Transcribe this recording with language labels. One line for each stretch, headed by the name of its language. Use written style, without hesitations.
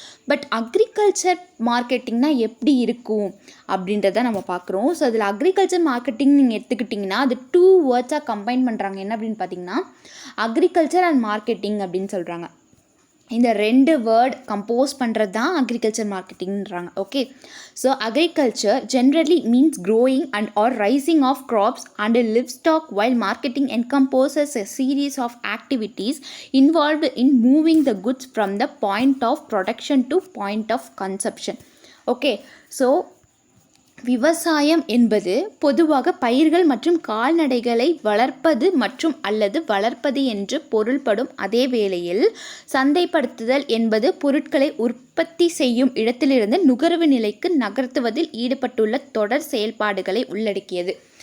Tamil: But agriculture மார்க்கெட்டிங்னா எப்படி இருக்கும் அப்படின்றத நம்ம பார்க்குறோம். ஸோ அதில் அக்ரிகல்ச்சர் மார்க்கெட்டிங் நீங்கள் எடுத்துக்கிட்டிங்கன்னா அது 2 வேர்ட்ஸாக கம்பைன் பண்ணுறாங்க. என்ன அப்படின்னு பார்த்தீங்கன்னா அக்ரிகல்ச்சர் அண்ட் மார்க்கெட்டிங் அப்படின்னு சொல்கிறாங்க. இந்த 2 வேர்ட் கம்போஸ் பண்ணுறது தான் agriculture மார்க்கெட்டிங்ன்றாங்க.
English: Okay, so agriculture generally means growing and or rising of crops and livestock, while marketing encompasses a series of activities involved in moving the goods from the point of production to point of consumption.
Tamil: Okay, so விவசாயம் என்பது பொதுவாக பயிர்கள் மற்றும் கால்நடைகளை வளர்ப்பது மற்றும் அல்லது வளர்ப்பது என்று பொருள்படும். அதே வேளையில் சந்தைப்படுத்துதல் என்பது பொருட்களை உற்பத்தி செய்யும் இடத்திலிருந்து நுகர்வு நிலைக்கு நகர்த்துவதில் ஈடுபட்டுள்ள தொடர் செயல்பாடுகளை உள்ளடக்கியது.